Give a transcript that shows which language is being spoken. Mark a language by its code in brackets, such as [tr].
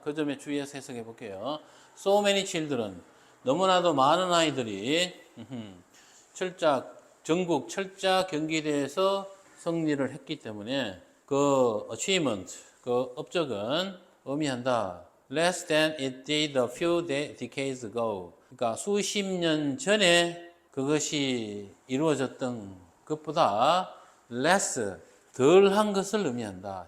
[ko] 그 점에 주의해서 해석해 볼게요. [en] So many children, [ko] 너무나도 많은 아이들이 전국 철자 경기대회에서 승리를 했기 때문에 그 achievement, 그 업적은 의미한다. [en] Less than it did a few decades ago. [ko] 그러니까 수십 년 전에 그것이 이루어졌던 것보다 less, 덜한 것을 의미한다.